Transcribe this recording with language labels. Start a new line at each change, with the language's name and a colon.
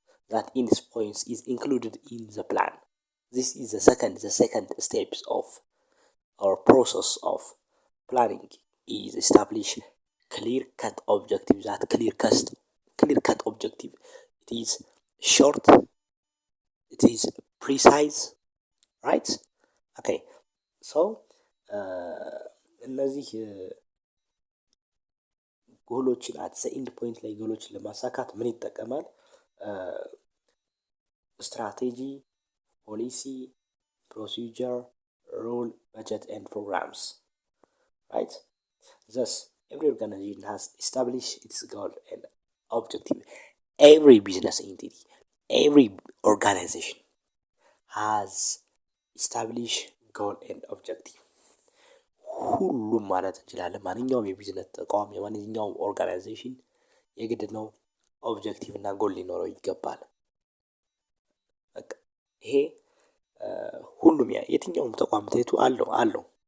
English: That end points is included in the plan. This is the second steps of our process of planning is establish clear cut objective. That clear cut objective, it is short, it is precise, right?
Amharic: Okay, so እነዚህ ጎሎችን አት ዘ ኢንድ ፖይንት ላይ ጎሎችን ለማሳካት ምን ይጠቀማል?
English: ስትራቴጂ፣ ፖሊሲ፣ procedure, rule, budget, and programs, right? Thus, every organization has established its goal and objective. Every business entity, every organization has established goal and objective.
Amharic: ሁሉም ማለት እንችላለን ማንኛውም የቢዝነስ ተቋም የማንኛውም ኦርጋናይዜሽን የግድ ነው ኦብጀክቲቭ እና ጎል ሊኖረው ይገባል። በቃ ይሄ ሁሉም የትኛውም ተቋም ተይቱ አለው።